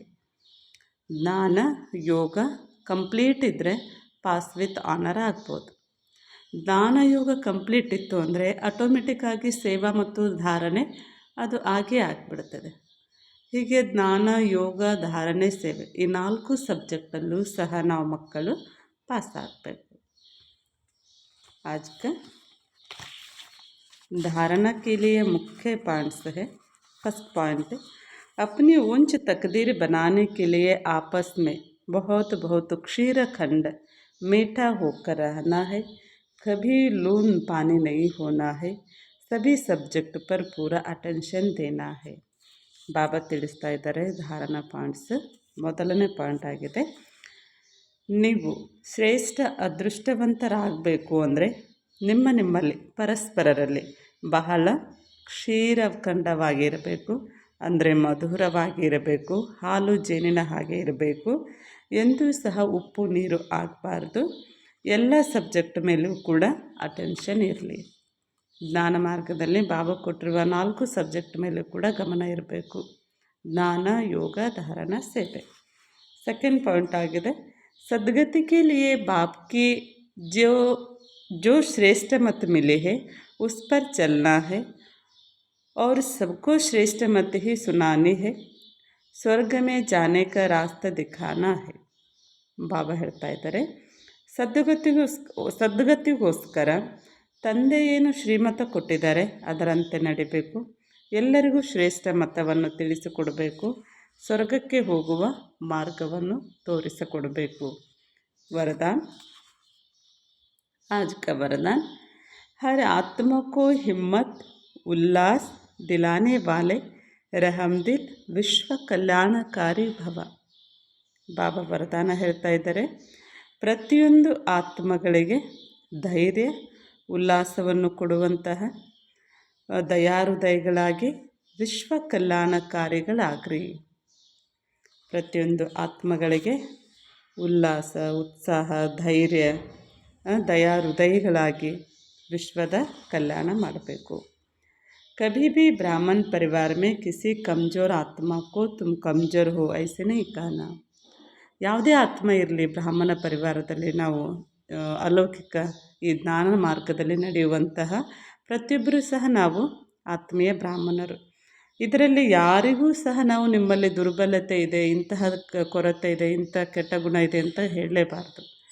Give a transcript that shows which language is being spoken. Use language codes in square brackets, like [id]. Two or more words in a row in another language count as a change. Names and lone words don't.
[kn] ಜ್ಞಾನ ಯೋಗ ಕಂಪ್ಲೀಟ್ ಇದ್ದರೆ [en] pass with honour [kn] ಆಗ್ಬೋದು. ಜ್ಞಾನ ಯೋಗ ಕಂಪ್ಲೀಟ್ ಇತ್ತು ಅಂದರೆ ಆಟೋಮೆಟಿಕ್ಕಾಗಿ ಸೇವಾ ಮತ್ತು ಧಾರಣೆ ಅದು ಆಗೇ ಆಗಿಬಿಡ್ತದೆ. ಹೀಗೆ ಜ್ಞಾನ ಯೋಗ ಧಾರಣೆ ಸೇವೆ ಈ 4 ಸಬ್ಜೆಕ್ಟಲ್ಲೂ ಸಹ ನಾವು ಮಕ್ಕಳು ಪಾಸ್ ಆಗಬೇಕು. [hi] आज का धारणा के लिए मुख्य पॉइंट्स है. [en] first point, [hi] अपनी ऊंच तकदीर बनाने के लिए आपस में बहुत क्षीरखंड मीठा होकर रहना है, कभी लून पानी नहीं होना है, सभी सब्जेक्ट पर पूरा अटेंशन देना है. [kn] ಬಾಬಾ ತಿಳಿಸ್ತಾ ಇದ್ದಾರೆ ಧಾರಣಾ ಪಾಯಿಂಟ್ಸ್. ಮೊದಲನೇ ಪಾಯಿಂಟ್ ಆಗಿದೆ, ನೀವು ಶ್ರೇಷ್ಠ ಅದೃಷ್ಟವಂತರಾಗಬೇಕು ಅಂದರೆ ನಿಮ್ಮಲ್ಲಿ ಪರಸ್ಪರರಲ್ಲಿ ಬಹಳ ಕ್ಷೀರಖಂಡವಾಗಿರಬೇಕು ಅಂದರೆ ಮಧುರವಾಗಿ ಇರಬೇಕು, ಹಾಲು ಜೇನಿನ ಹಾಗೆ ಇರಬೇಕು, ಎಂದೂ ಸಹ ಉಪ್ಪು ನೀರು ಆಗಬಾರ್ದು. ಎಲ್ಲ ಸಬ್ಜೆಕ್ಟ್ ಮೇಲೂ ಕೂಡ ಅಟೆನ್ಷನ್ ಇರಲಿ. ಜ್ಞಾನ ಮಾರ್ಗದಲ್ಲಿ ಬಾಬಾ ಕೊಟ್ಟಿರುವ 4 ಸಬ್ಜೆಕ್ಟ್ ಮೇಲೂ ಕೂಡ ಗಮನ ಇರಬೇಕು. ಜ್ಞಾನ, ಯೋಗ, ಧಾರಣ, ಸೇವೆ. [en] second point [kn] ಆಗಿದೆ, [hi] सदगति के लिए बाप की जो जो श्रेष्ठ मत मिले हैं उस पर चलना है और सबको श्रेष्ठ मत ही सुनानी है. स्वर्ग में जाने का रास्ता दिखाना है. [kn] ಬಾಬಾ ಹೇಳ್ತಾ ಇದ್ದಾರೆ, ಸದ್ಗತಿಗೋಸ್ಕರ ತಂದೆ ಏನು ಶ್ರೀಮತ ಕೊಟ್ಟಿದ್ದಾರೆ ಅದರಂತೆ ನಡಿಬೇಕು. ಎಲ್ಲರಿಗೂ ಶ್ರೇಷ್ಠ ಮತವನ್ನು ತಿಳಿಸಿಕೊಡಬೇಕು. ಸ್ವರ್ಗಕ್ಕೆ ಹೋಗುವ ಮಾರ್ಗವನ್ನು ತೋರಿಸಿಕೊಡಬೇಕು. [hi] वरदान. आज का वरदान, हर आत्मा को हिम्मत उल्लास दिलाने वाले रहमदिल विश्व कल्याणकारी भव. [kn] ಬಾಬಾ ವರದಾನ ಹೇಳ್ತಾ ಇದ್ದಾರೆ, ಪ್ರತಿಯೊಂದು ಆತ್ಮಗಳಿಗೆ ಧೈರ್ಯ ಉಲ್ಲಾಸವನ್ನು ಕೊಡುವಂತಹ ದಯಾಹೃದಯಗಳಾಗಿ ವಿಶ್ವ ಕಲ್ಯಾಣಕಾರಿಗಳಾಗ್ರಿ. ಪ್ರತಿಯೊಂದು ಆತ್ಮಗಳಿಗೆ ಉಲ್ಲಾಸ, ಉತ್ಸಾಹ, ಧೈರ್ಯ, ದಯಾಹೃದಯಗಳಾಗಿ ವಿಶ್ವದ ಕಲ್ಯಾಣ ಮಾಡಬೇಕು. [hi] कभी भी ब्राह्मण परिवार में किसी कमज़ोर आत्मा को तुम कमज़ोर हो ऐसे नहीं कहना. [kn] ಯಾವುದೇ ಆತ್ಮ ಇರಲಿ, ಬ್ರಾಹ್ಮಣ ಪರಿವಾರದಲ್ಲಿ ನಾವು ಅಲೌಕಿಕ ಈ ಜ್ಞಾನ ಮಾರ್ಗದಲ್ಲಿ ನಡೆಯುವಂತಹ ಪ್ರತಿಯೊಬ್ಬರೂ ಸಹ ನಾವು ಆತ್ಮೀಯ ಬ್ರಾಹ್ಮಣರು. ಇದರಲ್ಲಿ ಯಾರಿಗೂ ಸಹ ನಾವು ನಿಮ್ಮಲ್ಲಿ ದುರ್ಬಲತೆ ಇದೆ, ಇಂತಹ ಕೊರತೆ ಇದೆ, ಇಂಥ ಕೆಟ್ಟ ಗುಣ ಇದೆ ಅಂತ ಹೇಳಲೇಬಾರ್ದು.